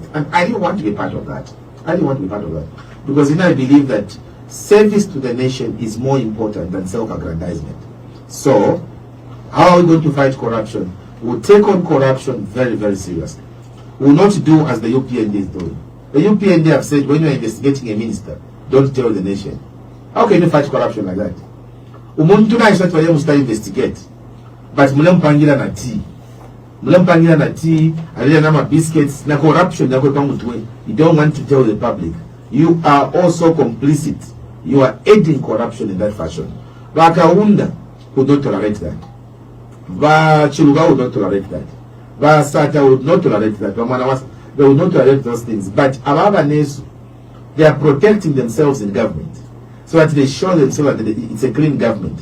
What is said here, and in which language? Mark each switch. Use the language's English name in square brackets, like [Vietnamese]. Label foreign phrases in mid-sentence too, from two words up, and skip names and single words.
[English] And I didn't want to be part of that. Because I believe that service to the nation is more important than self-aggrandizement. So, how are we going to fight corruption? We'll take on corruption very, very seriously. We'll not do as the UPND is doing. The UPND have said when you're investigating a minister, don't tell the nation. How can you fight corruption like that? [Bemba] Umuntu na isha tuwaye musta investigate. But mule mpangira na tea. mulampangira na tea, alila na biscuits, na corruption yako pamutwe. [English] You don't want to tell the public. You are also complicit. You are aiding corruption in that fashion. Vakaunda would not tolerate that. Vachiluga would not tolerate that. Vasata would not tolerate that. They would not tolerate those things. But Amabanesu, they are protecting themselves in government, so that they show themselves that it's a clean government.